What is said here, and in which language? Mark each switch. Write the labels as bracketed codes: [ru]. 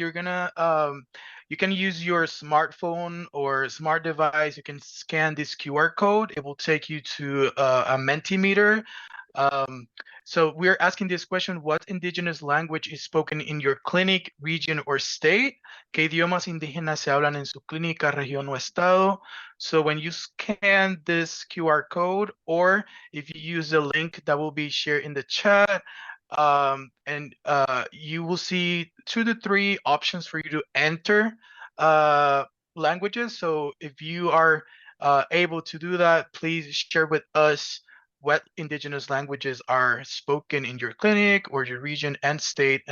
[en] You're gonna you can use your smartphone or smart device. You can scan this QR code. It will take you to a Mentimeter. So we're asking this question: what indigenous language is spoken in your clinic, region, or state? [es] ¿Qué idiomas indígenas se hablan en su clínica, región o estado? [en] So when you scan this QR code, or if you use the link that will be shared in the chat, and you will see 2 to 3 options for you to enter languages. So if you are able to do that, please share with us what indigenous languages are spoken in your clinic or your region and state.